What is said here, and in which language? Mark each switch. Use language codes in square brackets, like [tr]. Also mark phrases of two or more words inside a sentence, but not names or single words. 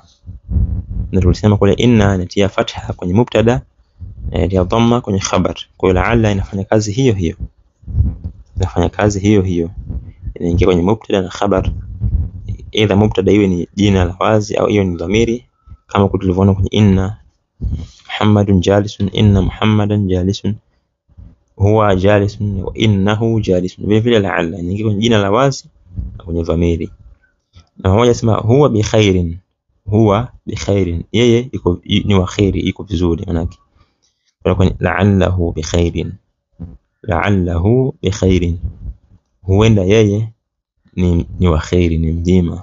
[sw] Na tulisema kule inna inatia fatha kwenye mubtada na inatia dhamma kwenye khabar. Kwa hiyo la'alla inafanya kazi hiyo hiyo, inaingia kwenye mubtada na khabar. Either mubtada iwe ni jina la wazi au iwe ni dhamiri, kama tulivyoona kwenye [ar] إن محمد جالس، إن محمدا جالس، هو جالس وإنه جالس. [sw] Vile vile la'alla inaingia kwenye jina la wazi na kwenye dhamiri. Na mmoja sema [ar] هو بخير، هو بخير, [sw] yeye iko ni wa khairi, iko vizuri manake. Kwa [ar] لعله بخير، لعله بخير, [sw] huenda yeye ni wa khairi, ni mjema.